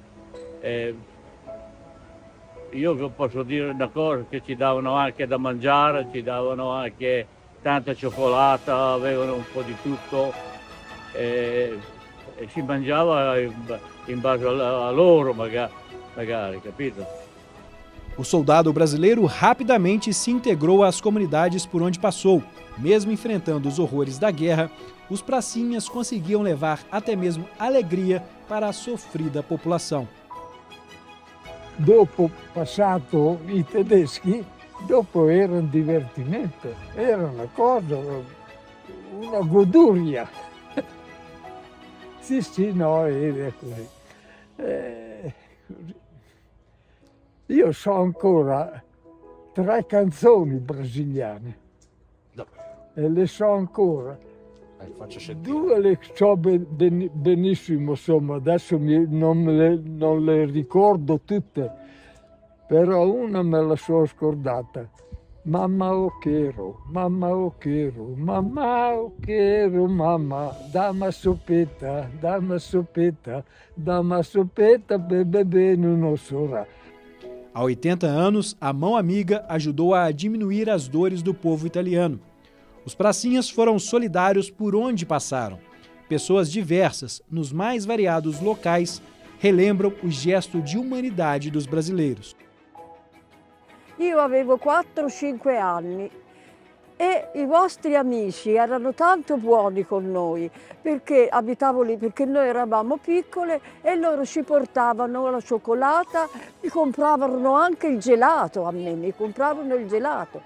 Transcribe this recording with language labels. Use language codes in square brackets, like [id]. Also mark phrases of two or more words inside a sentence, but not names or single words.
[it] Io posso dire una cosa, che ci davano anche da mangiare, ci davano anche tanta cioccolata, avevano un po' di tutto, e si mangiava in base a loro magari, capito? [pt] O soldado brasileiro rapidamente se integrou às comunidades por onde passou. Mesmo enfrentando os horrores da guerra, os pracinhas conseguiam levar até mesmo alegria para a sofrida popolação. [it] Dopo passato i tedeschi, dopo era un divertimento, era una cosa, una goduria. Sì, no, era così. Io so ancora 3 canzoni brasiliane e le so ancora. 2 le so benissimo, insomma, adesso non le ricordo tutte, però una me la so scordata. [pt] Mamma o quero, mamma o quero, mamma o quero, mamma, dama sopeta, dama sopeta, dama sopeta, bebê no sora. Há 80 anos, a Mão Amiga ajudou a diminuir as dores do povo italiano. Os pracinhas foram solidários por onde passaram. Pessoas diversas, nos mais variados locais, relembram o gesto de humanidade dos brasileiros. [it] Io avevo 4-5 anni e i vostri amici erano tanto buoni con noi perché abitavo lì, perché noi eravamo piccole e loro ci portavano la cioccolata, mi compravano anche il gelato a me, mi compravano il gelato.